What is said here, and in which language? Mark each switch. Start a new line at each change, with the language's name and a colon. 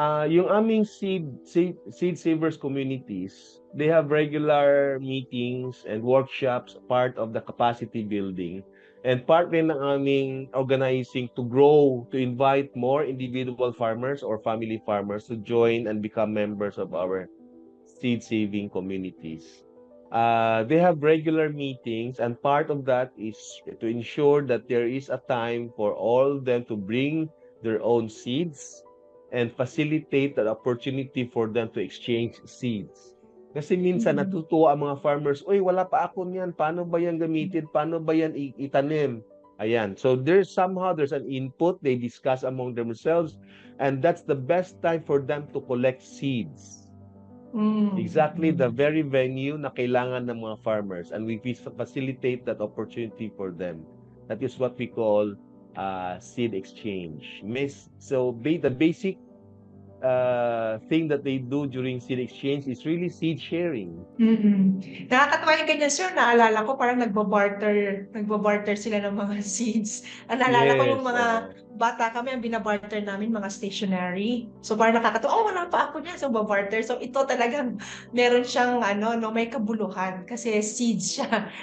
Filipino: Yung aming
English: seed savers communities, they have regular meetings and workshops, part of the capacity building, and part
Filipino: rin ng aming
English: organizing to grow, to invite more individual farmers or family farmers to join and become members of our seed saving communities. They have regular meetings, and part of that is to ensure that there is a time for all of them to bring their own seeds and facilitate the opportunity for them to exchange seeds.
Filipino: Kasi minsan natutuwa ang mga farmers, "Uy, wala pa ako niyan. Paano ba yan gamitin? Paano ba yan itanim?" Ayan.
English: So there's an input, they discuss among themselves, and that's the best time for them to collect seeds. Exactly the very venue
Filipino: na kailangan ng mga farmers,
English: and we facilitate that opportunity for them. That is what we call seed exchange. The basic thing that they do during seed exchange is really seed sharing.
Filipino: Mm. Nakakatuwa yung ganyan, sir. Naalala ko parang nagbabarter sila ng mga seeds. Naalala ko nung
English: Yes,
Filipino: mga bata kami, ang binabarter namin mga stationery. So parang nakakatuwa, oh, wala pa ako niya. So babarter. So ito talagang meron siyang ano, no, may kabuluhan kasi seeds siya.